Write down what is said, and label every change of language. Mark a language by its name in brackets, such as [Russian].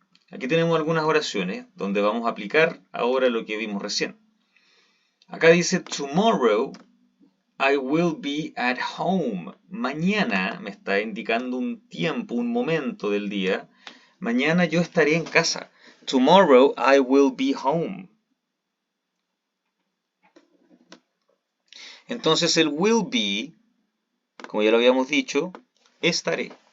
[Spanish] Aquí tenemos algunas oraciones donde vamos a aplicar ahora lo que vimos recién. Acá dice, [English] tomorrow I will be at home. [Spanish] Mañana me está indicando un tiempo, un momento del día. Mañana yo estaré en casa. [English] Tomorrow I will be home. [Spanish] Entonces el will be, como ya lo habíamos dicho, estaré.